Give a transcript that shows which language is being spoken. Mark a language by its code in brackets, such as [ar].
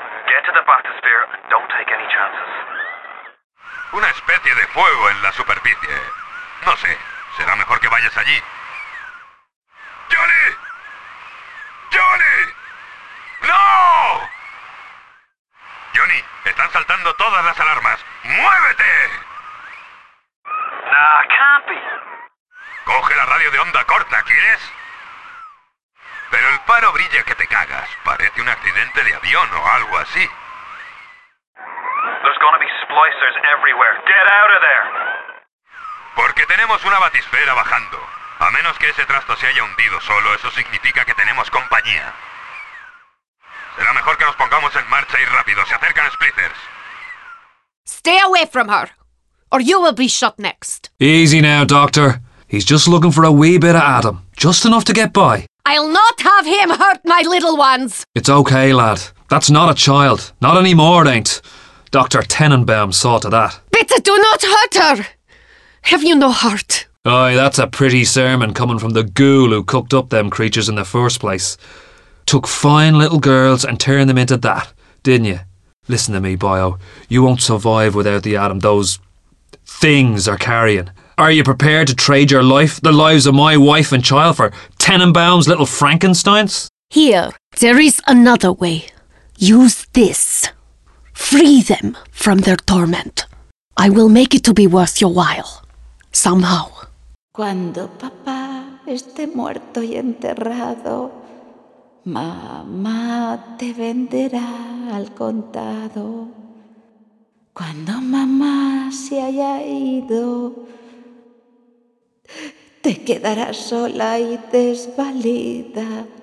[en] Get to the bathysphere and don't take any chances. [es] Una especie de fuego en la superficie. No sé, será mejor que vayas allí. ¡Johnny! ¡Johnny! ¡No! Johnny, están saltando todas las alarmas. ¡Muévete! [en] Nah, can't be. [es] Coge la radio de onda corta, ¿quieres? Pero el faro brilla que te cagas. Parece un accidente de avión o algo así. [en] There's gonna be splicers everywhere. Get out of there. [es] Porque tenemos una batisfera bajando. A menos que ese trasto se haya hundido solo, eso significa que tenemos compañía. Será mejor que nos pongamos en marcha y rápido. Se acercan splicers. [en] Stay away from her, or you will be shot next. Easy now, Doctor. He's just looking for a wee bit of Adam. Just enough to get by. I'll not have him hurt my little ones. It's okay, lad. That's not a child. Not anymore, it ain't. Dr. Tenenbaum saw to that. Bitte, do not hurt her. Have you no heart? Aye, that's a pretty sermon coming from the ghoul who cooked up them creatures in the first place. Took fine little girls and turned them into that, didn't you? Listen to me, boyo. You won't survive without the Adam those things are carrying. Are you prepared to trade your life, the lives of my wife and child, for Tenenbaum's little Frankensteins? Here, there is another way. Use this. Free them from their torment. I will make it to be worth your while. Somehow. [es] Cuando papá esté muerto y enterrado, mamá te venderá al contado. Cuando mamá se haya ido, te quedarás sola y desvalida.